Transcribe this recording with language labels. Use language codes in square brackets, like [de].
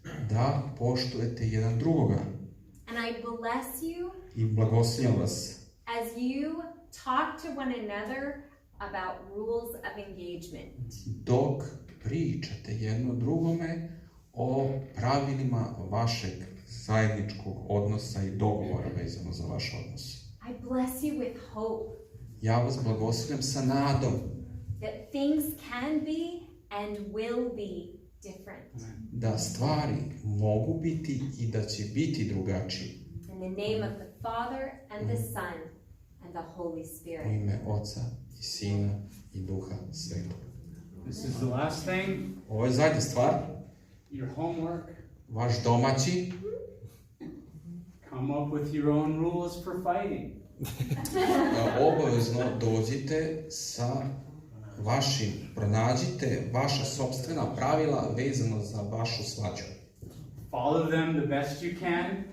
[sr] Da poštujete jedan drugoga. [en] And I bless you. [sr] I blagosiljam vas. [en] As you talk to one another about rules of engagement. [sr] Dok pričate jedno drugome o pravilima vašeg zajedničkog odnosa i dogovora vezano za vaš odnos. [en] I bless you with hope. [sr] Ja vas blagosiljam sa nadom. [en] That things can be and will be different. [sr] Da stvari mogu biti i da će biti drugačije. [en] In the name of the Father and the Son and the Holy Spirit. [sr] U ime Oca i Sina i Duha Svetog. [en] This is the last thing. [sr] Ovo je zadnja stvar. [en] Your homework. [sr] Vaš domaći. [en] Come up with your own rules for fighting. [sr] Obavezno dođite sa vašim, pronađite vaša sopstvena pravila vezano za vašu svađu. [en] Follow them the best you can.